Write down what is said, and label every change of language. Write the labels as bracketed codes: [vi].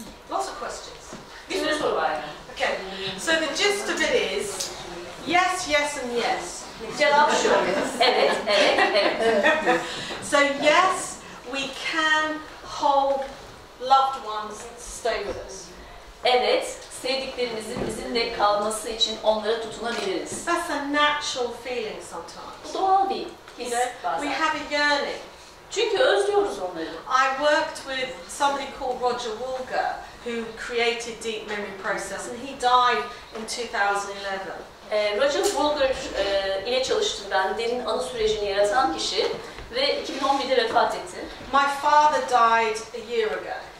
[en] Lots of questions. [tr] Bir sürü soru var yani. [en] Okay, so the gist of it is yes, yes and yes. [tr] Cevap şu. Evet, evet, evet. [en] So yes, we can hold loved ones to stay with us. [tr] Evet, sevdiklerimizin bizimle kalması için onlara tutunabiliriz. [en] That's a natural feeling sometimes. [tr] Bu doğal bir his [en] We [tr] bazen. [en] have a yearning. [tr] Çünkü özlüyoruz onları. [en] I worked with somebody called Roger Woolger who created deep memory process and he died in 2011. [tr] Roger Woolger ile çalıştım ben, derin anı sürecini yaratan kişi ve 2011'de vefat etti. [en] My father died a year ago.